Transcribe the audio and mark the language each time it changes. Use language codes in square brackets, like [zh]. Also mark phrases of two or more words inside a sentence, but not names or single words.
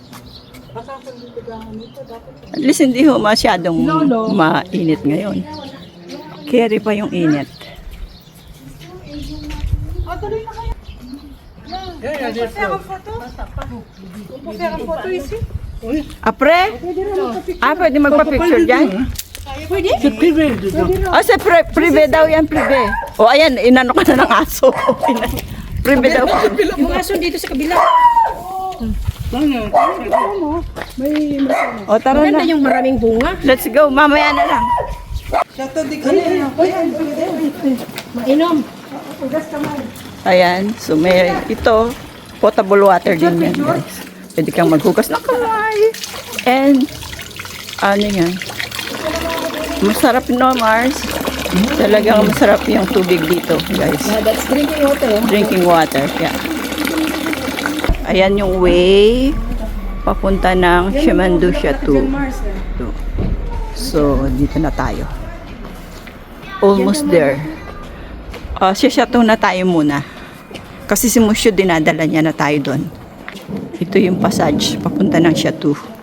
[tl] At least hindi ho masyadong mainit ngayon. Carry pa yung init. Apre? Pwede magpa-picture dyan? [fr] C'est privé dedans. [tl] Sa privé daw yan, privé. O, ayan, inano ka na ng aso. Privé daw. yung aso dito sa kabila. O, tara Maganda na. yung maraming bunga. [en] Let's go. [tl] Mamaya na lang. Mainom. Ayan. So, may ito. [en] Potable water [tl] din yan, guys. Pwede kang maghugas ng kamay. And, ano yan? Masarap no, Mars. Talagang masarap yung tubig dito, guys. [en] That's drinking water. Drinking water, yeah. [tl] Ayan yung way papunta ng Chemin du Chateau. So, dito na tayo. [en] Almost there. [tl] Sa Chateau na tayo muna. Kasi si Musyo dinadala niya na tayo doon. Ito yung passage papunta ng Chateau.